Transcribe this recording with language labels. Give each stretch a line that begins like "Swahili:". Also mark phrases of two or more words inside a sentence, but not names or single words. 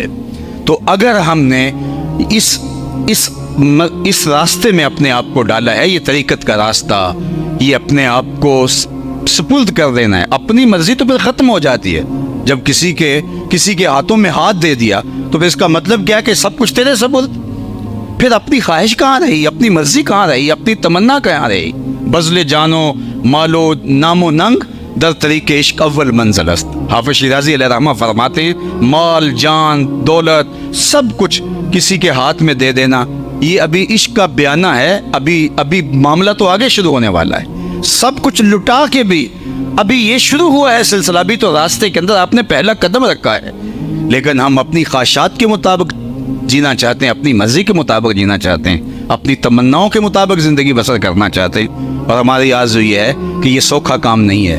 Urdu: تو اگر ہم نے اس راستے میں اپنے آپ کو ڈالا ہے، یہ طریقت کا راستہ، یہ اپنے آپ کو سپرد کر دینا ہے، اپنی مرضی تو پھر ختم ہو جاتی ہے۔ جب کسی کے ہاتھوں میں ہاتھ دے دیا تو پھر اس کا مطلب کیا کہ سب کچھ تیرے سپرد، پھر اپنی خواہش کہاں رہی، اپنی مرضی کہاں رہی، اپنی تمنا کہاں رہی؟
Persian: بذل جانو مالو نام و ننگ در طریق عشق اول منزل است۔
Urdu: حافظ شیرازی علیہ رحمہ فرماتے ہیں مال جان دولت سب کچھ کسی کے ہاتھ میں دے دینا، یہ ابھی عشق کا بیانہ ہے، ابھی معاملہ تو آگے شروع ہونے والا ہے۔ سب کچھ لٹا کے بھی ابھی یہ شروع ہوا ہے سلسلہ، بھی تو راستے کے اندر آپ نے پہلا قدم رکھا ہے، لیکن ہم اپنی خواہشات کے مطابق جینا چاہتے ہیں، اپنی مرضی کے مطابق جینا چاہتے ہیں، اپنی تمناؤں کے مطابق زندگی بسر کرنا چاہتے ہیں، اور ہماری آرزو یہ ہے کہ یہ سوکھا کام نہیں ہے۔